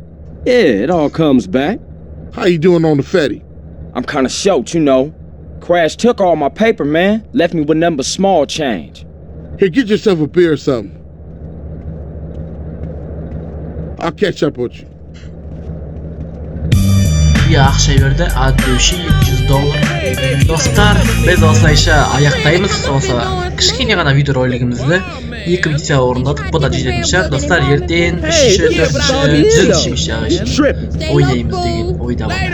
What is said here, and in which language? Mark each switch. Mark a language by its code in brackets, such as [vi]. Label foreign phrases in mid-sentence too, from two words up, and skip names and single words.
[en] Yeah, it all comes back. How you doing on the Fetty? I'm kinda short, you know. Crash took all my paper, man. Left me with nothing but small change. Here, get yourself a beer or something. I'll catch up with you. [kk] Bir ақша берді, $200 Достар, біз осылайша аяқтаймыз. Осы кішкене ғана видеоролигімізді 2 видео орындадық. Бұл да жететін шығар. Достар, ертең 3-ші, 4-ші, 100-ші ойнаймыз деген ойда бар.